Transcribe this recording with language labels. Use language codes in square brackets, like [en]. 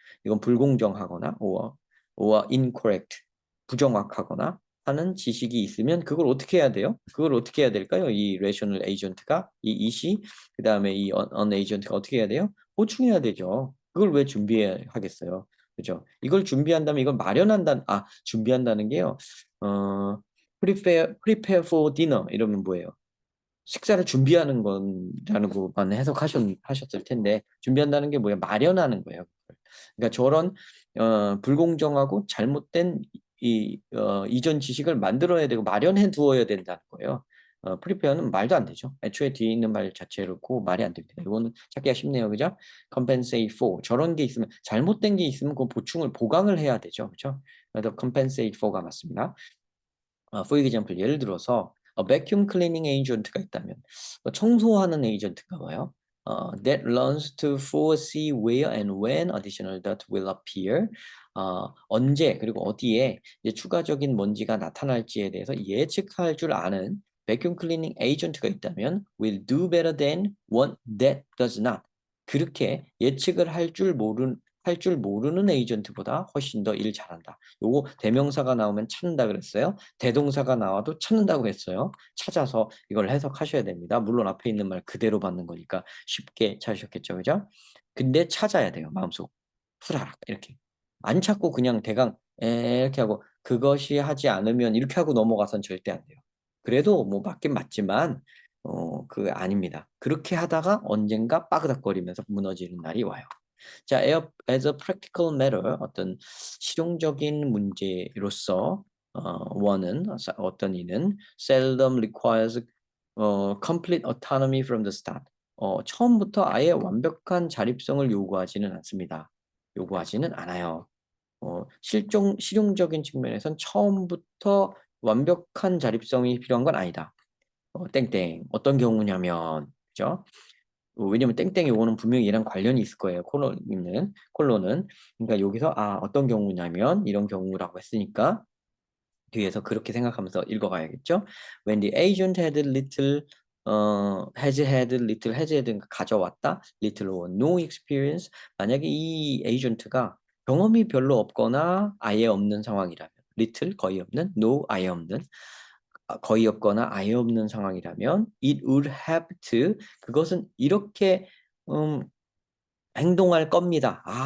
[ko] 이건 불공정하거나 [en] or incorrect, [ko] 부정확하거나 하는 지식이 있으면 그걸 어떻게 해야 돼요? 그걸 어떻게 해야 될까요? 이 레이셔널 에이전트가 이 이시 그다음에 이 언 에이전트가 어떻게 해야 돼요? 보충해야 되죠. 그걸 왜 준비하겠어요? 그죠? 이걸 준비한다면 이걸 마련한다 준비한다는 게요. [en] prepare for dinner [ko] 이러면 뭐예요? 식사를 준비하는 건라는 것만 하셨을 텐데 준비한다는 게 뭐예요? 마련하는 거예요. 그러니까 저런 불공정하고 잘못된 이전 지식을 만들어야 되고 마련해 두어야 된다는 거예요. 프리페어는 말도 안 되죠. 애초에 뒤에 있는 말 자체로 말이 안 됩니다. 이거는 찾기가 쉽네요. 그죠? compensate for 저런 게 있으면 잘못된 게 있으면 그 보충을 보강을 해야 되죠. 그죠? 그래서 compensate for가 맞습니다. [en] for example [ko] 예를 들어서 vacuum cleaning agent가 있다면 청소하는 에이전트가 뭐예요? [en] That learns to foresee where and when additional dirt will appear. [ko] 언제 그리고 어디에 이제 추가적인 먼지가 나타날지에 대해서 예측할 줄 아는 vacuum cleaning agent가 있다면 [en] will do better than one that does not. [ko] 그렇게 예측을 할 줄 모르는 에이전트보다 훨씬 더 일 잘한다. 요거 대명사가 나오면 찾는다 그랬어요. 대동사가 나와도 찾는다고 했어요. 찾아서 이걸 해석하셔야 됩니다. 물론 앞에 있는 말 그대로 받는 거니까 쉽게 찾으셨겠죠, 그죠? 근데 찾아야 돼요, 마음속. 후라락 이렇게. 안 찾고 그냥 대강 이렇게 하고 그것이 하지 않으면 이렇게 하고 넘어가선 절대 안 돼요. 그래도 뭐 맞긴 맞지만 그 아닙니다. 그렇게 하다가 언젠가 빠그닥거리면서 무너지는 날이 와요. [en] 자, as a practical matter, [ko] 어떤 실용적인 문제로서 원은 어떤 이는 [en] seldom requires complete autonomy from the start. [ko] 처음부터 아예 완벽한 자립성을 요구하지는 않습니다. 요구하지는 않아요. 실용적인 측면에선 처음부터 완벽한 자립성이 필요한 건 아니다. 땡땡. 어떤 경우냐면, 그죠? 왜냐면 땡땡 요거는 분명히 얘랑 관련이 있을 거예요. 콜론은. 그러니까 여기서 어떤 경우냐면 이런 경우라고 했으니까 뒤에서 그렇게 생각하면서 읽어가야겠죠. [en] When the agent had little, has had little, has had [ko] 가져왔다, [en] little or no experience. [ko] 만약에 이 에이전트가 경험이 별로 없거나 아예 없는 상황이라면, little 거의 없는, no 아예 없는, 거의 없거나 아예 없는 상황이라면, [en] it would have to [ko] 그것은 이렇게 행동할 겁니다.